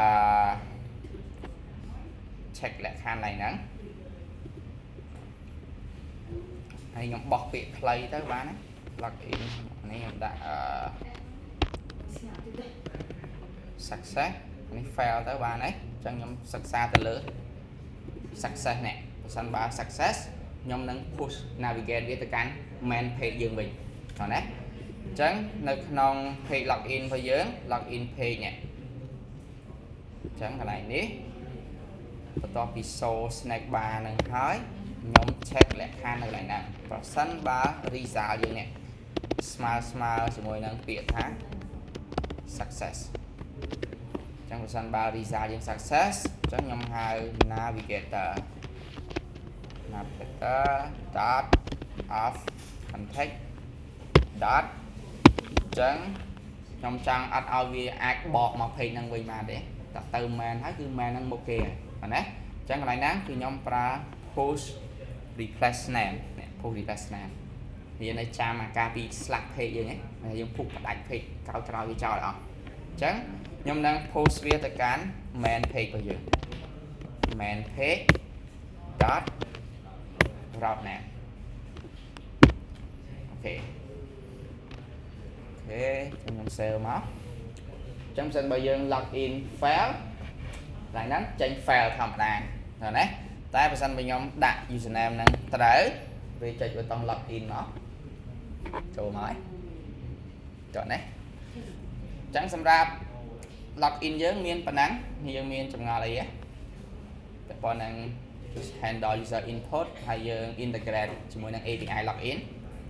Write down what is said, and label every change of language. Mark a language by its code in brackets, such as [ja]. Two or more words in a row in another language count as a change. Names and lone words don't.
[km] check លក្ខខណ្ឌឡើងហ្នឹងហើយខ្ញុំបោះពាក្យខ្លីទៅបានណា login នេះខ្ញុំដាក់success នេះ fail ទៅបានហើយអញ្ចឹង ខ្ញុំសិក្សាទៅលើ success នេះបើសិនបើ success ខ្ញុំនឹង [en] push navigate [km] វាទៅកាន់ main page យើងវិញឃើញទេអញ្ចឹងនៅក្នុង [en] page login [km] របស់យើង [en] login page [km] នេះអញ្ចឹងកន្លែងនេះបន្ទាប់ពី [en] show snack bar [km] នឹងហើយខ្ញុំ check លក្ខខណ្ឌនៅកន្លែងហ្នឹងប្រសិនបើ result យើងនេះស្មើជាមួយនឹងពាក្យថា success អញ្ចឹងបើសិនបើ result យើង success អញ្ចឹងខ្ញុំហៅ navigator [en] dot of context dot [km] អញ្ចឹងខ្ញុំចង់អត់ឲ្យវាអាចបកមក page ហ្នឹង វិញបានទេតែទៅ main ហើយគឺ main ហ្នឹងមុខគេហើយណាអញ្ចឹងកន្លែងហ្នឹងគឺខ្ញុំប្រើ [en] push replace name [km] នេះ [en] push replace name [km] វានៅចាំអាការពី slash page យើងហ្នឹងយើងពុកផ្ដាច់ page ក្រោយវាចោលអស់អញ្ចឹងខ្ញុំនឹង post វាទៅកាន់ [en] main page [km] របស់យើង [en] main page dot route name [km] អូខេខ្ញុំ save មកអញ្ចឹងបើសិនបើយើង [en] login fail [km] កន្លែងហ្នឹងចេញ fail ធម្មតាឃើញទេតែបើសិនបើខ្ញុំដាក់ username ហ្នឹងត្រូវវាចុចប៊ូតុង login មកចូលមកហើយចុចនេះអញ្ចឹងសម្រាប់ login យើងមានប៉ុណ្ណឹងយើងមានចម្ងល់អីតែប៉ុណ្ណឹង [en] handle user input [km] ហើយយើង integrate ជាមួយនឹង [en] API login